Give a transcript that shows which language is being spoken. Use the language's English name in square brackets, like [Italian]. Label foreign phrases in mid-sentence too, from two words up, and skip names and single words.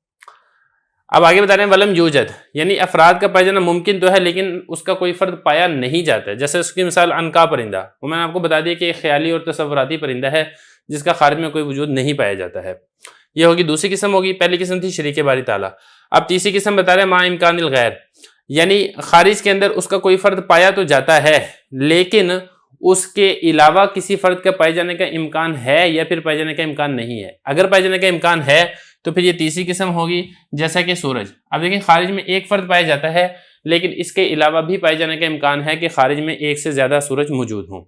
[Urdu] اب آگے بتا رہے ہیں [Arabic] ولم یوجد، [Urdu] یعنی افراد کا پایا جانا ممکن تو ہے لیکن اس کا کوئی فرد پایا نہیں جاتا ہے، جیسے اس کی مثال عنقا پرندہ، وہ میں نے آپ کو بتا دیا کہ ایک خیالی اور تصوراتی پرندہ ہے جس کا خارج میں کوئی وجود نہیں پایا جاتا ہے۔ یہ ہوگی دوسری قسم ہوگی، پہلی قسم تھی شریک باری تعالیٰ۔ اب تیسری قسم بتا رہے ہیں [Arabic] ما امکان الغیر، [Urdu] یعنی خارج کے اندر اس کا کوئی فرد پایا تو جاتا ہے لیکن اس کے علاوہ کسی فرد کا پائے جانے کا امکان ہے یا پھر پائے جانے کا امکان نہیں ہے۔ اگر پائے جانے کا امکان ہے تو پھر یہ تیسری قسم ہوگی، جیسا کہ سورج۔ اب دیکھیں خارج میں ایک فرد پایا جاتا ہے لیکن اس کے علاوہ بھی پائے جانے کا امکان ہے کہ خارج میں ایک سے زیادہ سورج موجود ہوں۔